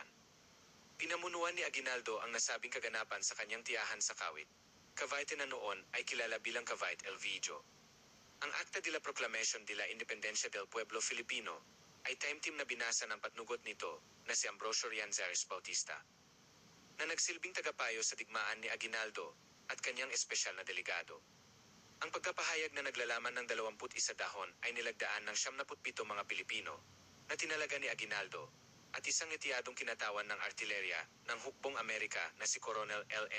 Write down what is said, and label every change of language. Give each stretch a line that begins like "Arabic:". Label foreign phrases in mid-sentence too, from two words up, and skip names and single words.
Filipino: Pinamunuan ni Aguinaldo ang nasabing kaganapan sa kanyang tiyahan sa Kawit, Cavite na noon ay kilala bilang Cavite El Vijo. Ang Acta de la Proclamación de la Independencia del Pueblo Filipino ay timeteam na binasa ng patnugot nito na si Ambrosio Rianzares Bautista, na nagsilbing tagapayo sa digmaan ni Aguinaldo at kanyang espesyal na delegado. Ang pagkapahayag na naglalaman ng 21 dahon ay nilagdaan ng 77 mga Pilipino na tinalaga ni Aguinaldo at isang etiyadong kinatawan ng artilerya ng hukbong Amerika na si Coronel L.M.